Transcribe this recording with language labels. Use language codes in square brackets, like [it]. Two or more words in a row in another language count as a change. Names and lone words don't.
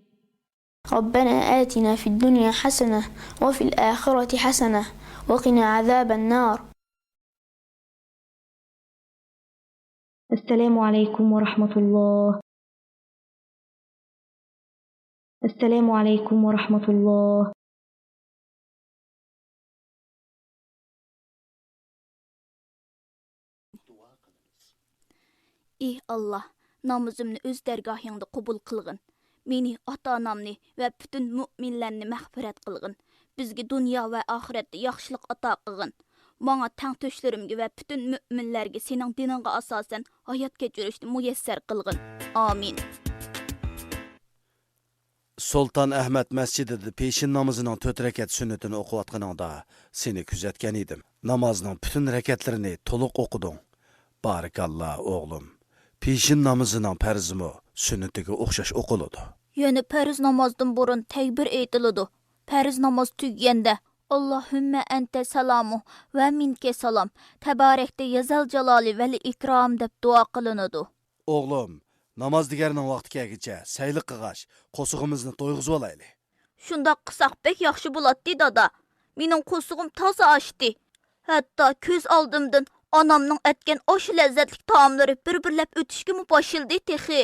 [ar] ربنا آتنا في الدنيا حسنة وفي الآخرة حسنة وقنا عذاب النار. السلام عليكم ورحمة الله. السلام عليكم ورحمة الله. [uz] Ey Allah, namazımni öz dərgahında qəbul qılğın. Meni, ata-anamni və bütün müminlərni məğfirət qılğın. bizga dunyo va oxiratda yaxshilik ato qilgin. Manga tangtoshlarimga va butun mu'minlarga sening diningga asosan hayot kechirishni muyassar qilgin. Amin. Sultan Ahmet masjidida peshin namozining 4 rakat sunnatini o'qiyotganingda seni kuzatgan edim. Namozning butun rakatlarini to'liq o'qiding. Barakalloh o'g'lim. Peshin namozining farzimi sunnatiga o'xshash o'qiladi. Yana farz namozdan burun takbir aytiladi. Farz namoz tugaganda [ar] اللهم أنت السلام ومنك السلام. تباركت يا ذا الجلال والإكرام [uz] deb duo qilinadi. O'g'lim, namoz deganning vaqti kelguncha sayli qilgash, qo'sig'imizni to'yg'izib olayli. Shundoq qilsaq bek yaxshi bo'ladi, dada. Mening qo'sig'im toza ochdi. Hatto ko'z oldimdan onamning etgan osh lazzatli taomlari bir-birlab o'tishga boshildi texi.